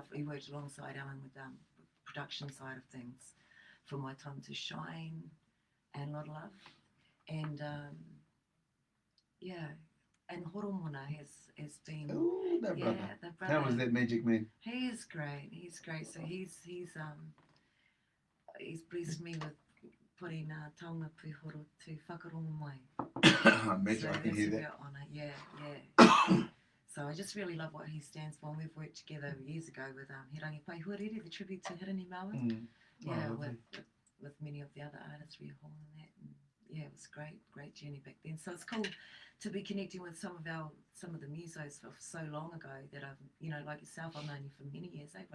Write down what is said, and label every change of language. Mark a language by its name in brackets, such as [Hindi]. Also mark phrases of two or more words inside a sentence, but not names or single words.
[English] He worked alongside Alan with production side of things for My Time to Shine and Lot of Love, and and Horomona has been. Oh, that brother. The brother. How was that Magic Man? He is great. So he's blessed me with putting [Māori] taonga pihoro [English] to [Māori] whakarongo mai. [English] Imagine I can hear that. Yeah. So I just really love what he stands for. And we've worked together years ago with Hirangi Pai Huarere, the tribute to Hirangi Maui. With many of the other artists, Ria Hall and that. And yeah, it was great journey back then. So it's cool to be connecting with some of the musos for so long ago that I've, like yourself, I've known you for many years, brother?